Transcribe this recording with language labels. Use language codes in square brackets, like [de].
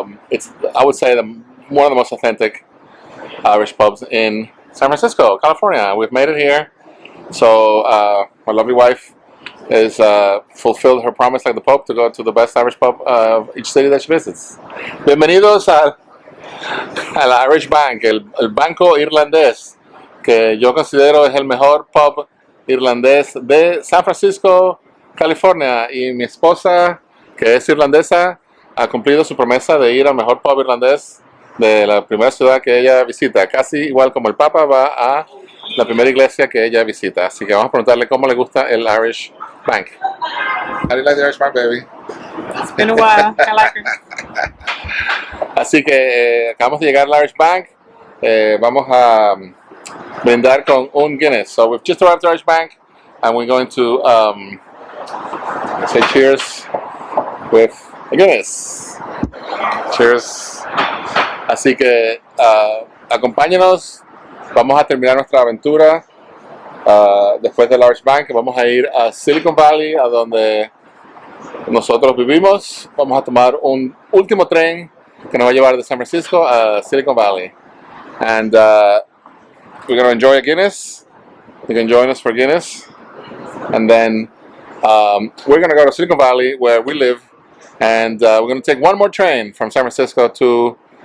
[en] It's, I would say, one of the most authentic Irish pubs in San Francisco, California. We've made it here. So my lovely wife has fulfilled her promise like the Pope to go to the best Irish pub of each city that she visits. [es] Bienvenidos al Irish Bank, el banco irlandés, que yo considero es el mejor pub irlandés de San Francisco, California. Y mi esposa, que es irlandesa, ha cumplido su promesa de ir al mejor pub irlandés de la primera ciudad que ella visita, casi igual como el Papa va a la primera iglesia que ella visita. Así que vamos a preguntarle cómo le gusta el Irish Bank. [en] How do you like the Irish Bank, baby? It's been a while. I like it. [es] Así que acabamos de llegar al Irish Bank. Vamos a brindar con un Guinness. [en] So we've just arrived at Irish Bank and we're going to say cheers with a Guinness. Cheers. [es] Así que acompáñenos. Vamos a terminar nuestra aventura después del Irish Bank. Vamos a ir a Silicon Valley, a donde nosotros vivimos. Vamos a tomar un último tren que nos va a llevar de San Francisco a Silicon Valley. [en] And we're going to enjoy a Guinness. You can join us for Guinness. And then we're going to go to Silicon Valley, where we live. And we're going to take one more train from San Francisco to